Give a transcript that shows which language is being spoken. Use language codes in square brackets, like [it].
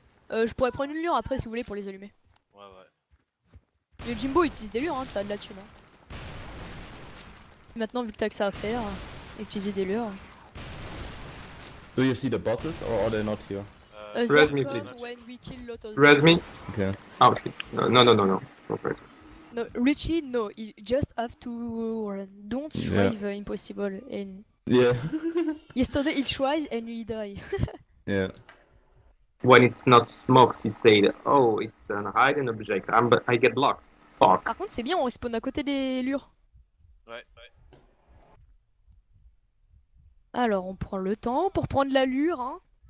[fr] Je pourrais prendre une lure après si vous voulez pour les allumer. Ouais, ouais. Le Jimbo utilise des lures, hein, t'as de la thune. Hein. Maintenant, vu que t'as que ça à faire, utiliser des lures. [en] Do you see the bosses or are they not here? Res me, Zarkam, please. when we kill Lotus. Res me? Okay. Ah, ok. No. No, first. No, Richie, no, you just have to run. Don't try the impossible. And Yeah. yesterday he tried and he died. Yeah. When it's not smoked, he said, oh, it's an hidden object. But I get blocked. Fuck. [fr] Par contre, c'est bien, on respawn à côté des lures. Ouais. Alors, on prend le temps pour prendre la lure, hein.